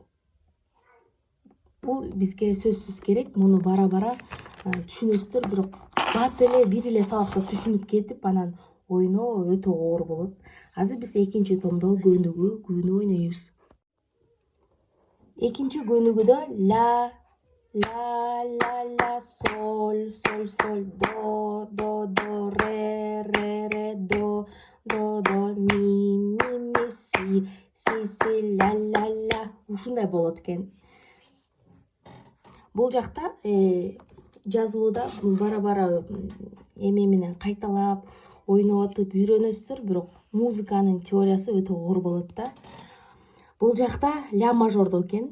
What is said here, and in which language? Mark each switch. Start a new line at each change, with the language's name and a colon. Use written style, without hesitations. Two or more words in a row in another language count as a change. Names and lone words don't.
Kyrgyz: Бул бизге сөзсүз керек. Муну бара түшүнөсүздөр, бирок бат эле бир эле сабакта түшүнүп кетип, анан ойноо өтө оор болот. Азыр биз экинчи томдо көнүгүү ойнойбуз. Экинчи көнүгүүдө ля ля ля ля соль соль соль до ре до ми си ля ля ля. Ушундай болот экен. Бул жакта жазылууда бара эме менен кайталап ойноп атып үйрөнөсүздөр, бирок музыканын теориясы өтө оор болот да. Бул жакта ля мажордо экен.